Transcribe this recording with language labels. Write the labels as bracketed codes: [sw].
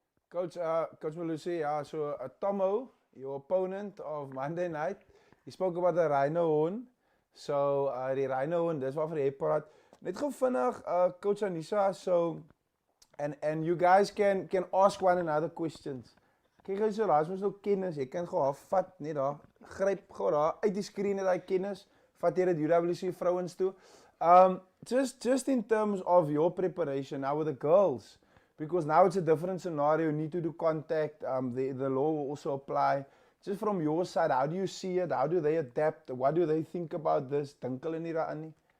[en] Coach Malusi, so Tomo, your opponent of Monday night, he spoke about the rhino horn. So the rhino horn, [af] dis waarvoor hy praat. Net gou vinnig, [en] Coach Anissa, so and you guys can ask one another questions. [af] Kyk gou so, daar's mos nou kennis, jy kan gou vat net daar, gryp gou daar uit die skreen net daai kennis, vat jy dit UWC vrouens toe. [en] Just in terms of your preparation now with the girls, because now it's a different scenario, you need to do contact, the law will also apply. Just from your side, how do you see it? How do they adapt? What do they think about this? [af] Dink hulle nie daaraan nie?